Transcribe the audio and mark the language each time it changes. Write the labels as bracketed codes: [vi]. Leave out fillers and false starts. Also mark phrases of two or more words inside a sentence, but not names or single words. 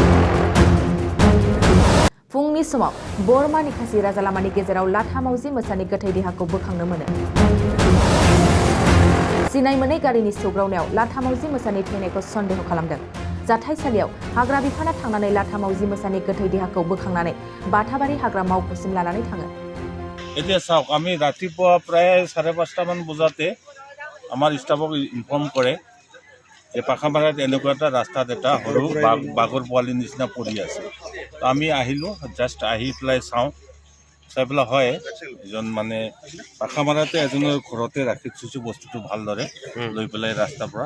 [brx] फुंनि समाव बरमा निखासि राजालामानि गेजेराव लाथा मावजि मोसानि गोथै देहाखौ बोखांनो मोनो। सिनाय मोनै गारिनि सौग्रावनायाव लाथा मावजि मोसानि थैनायखौ सन्देह खालामदों। जाथायसालियाव हाग्रा बिफाना थांनानै लाथा मावजि मोसानि गोथै देहाखौ बोखांनानै बाथाबारि हाग्रा मावख'सिम लानानै थाङो। [as] এতিয়া চাওক আমি ৰাতিপুৱা প্ৰায় 5:30মান বজাতে আমাৰ ষ্টাফক ইনফৰ্ম কৰে যে পাখামাৰাত এনেকুৱা এটা ৰাস্তাত এটা সৰু বাঘৰ পোৱালিৰ নিচিনা পৰি আছে। তো আমি আহিলোঁ, জাষ্ট আহি পেলাই চাই পেলাই হয় এজন মানে পাখামাৰাতে এজনৰ ঘৰতে ৰাখি থৈছোঁ বস্তুটো ভালদৰে লৈ পেলাই ৰাস্তাৰ পৰা।